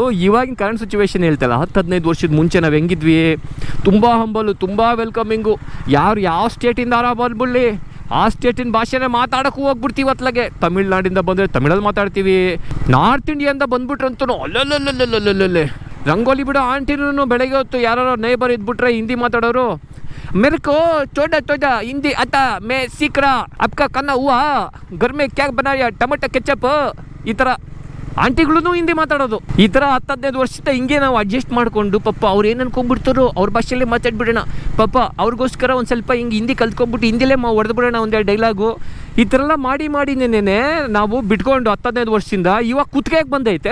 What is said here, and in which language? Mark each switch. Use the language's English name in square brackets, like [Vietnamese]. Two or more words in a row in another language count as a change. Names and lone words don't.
[Kannada] ಇವಾಗಿನ [English] current situation [Kannada] ಹೇಳ್ತಲ್ಲ, 10-15 ವರ್ಷದ ಮುಂಚೆ ನಾವು ಹೆಂಗಿದ್ವಿ, ತುಂಬ ಹಂಬಲ್ಲು, ತುಂಬ ವೆಲ್ಕಮಿಂಗು. ಯಾವ ಸ್ಟೇಟಿಂದ ಬಂದ್ಬಿಡ್ಲಿ ಆ ಸ್ಟೇಟಿನ ಭಾಷೆನೇ ಮಾತಾಡೋಕ್ಕೂ ಹೋಗ್ಬಿಡ್ತೀವಿ. ಅತ್ಲಾಗೆ ತಮಿಳ್ನಾಡಿಂದ ಬಂದರೆ ತಮಿಳಲ್ಲಿ ಮಾತಾಡ್ತೀವಿ. ನಾರ್ತ್ ಇಂಡಿಯಿಂದ ಬಂದ್ಬಿಟ್ರಂತೂ ಅಲ್ಲಲ್ಲೇ ರಂಗೋಲಿ ಬಿಡೋ ಆಂಟಿನೂ ಬೆಳಗ್ಗೆ ಹೊತ್ತು ಯಾರು ನೇಬರ್ ಇದ್ಬಿಟ್ರೆ ಹಿಂದಿ ಮಾತಾಡೋರು. [Hindi] मेरे को छोटा हिंदी आता, मैं सीख रहा. आपका खाना हुआ? घर में क्या बनाया? टमाटर केचप. [Kannada] ಈ ಥರ ಆಂಟಿಗಳು ಹಿಂದಿ ಮಾತಾಡೋದು. ಈ ಥರ 10-15 ವರ್ಷದ ಹಿಂಗೆ ನಾವು ಅಡ್ಜಸ್ಟ್ ಮಾಡಿಕೊಂಡು ಪಾಪ ಅವ್ರು ಏನು ಅನ್ಕೊಂಡ್ಬಿಡ್ತಾರೋ ಅವ್ರ ಭಾಷೆಯಲ್ಲೇ ಮಾತಾಡ್ಬಿಡೋಣ. ಪಾಪ ಅವ್ರಿಗೋಸ್ಕರ ಒಂದು ಸ್ವಲ್ಪ ಹಿಂಗೆ ಹಿಂದಿ ಕಲ್ತ್ಕೊಂಡ್ಬಿಟ್ಟು ಹಿಂದಿಲೇ ಹೊಡೆದ್ಬಿಡೋಣ ಒಂದೆರಡು ಡೈಲಾಗು. ಈ ಥರ ಎಲ್ಲ ಮಾಡಿನೇನೆ ನಾವು ಬಿಟ್ಕೊಂಡು 10-15 ವರ್ಷದಿಂದ ಇವಾಗ ಕುತ್ತಿಗೆಗೆ ಬಂದೈತೆ.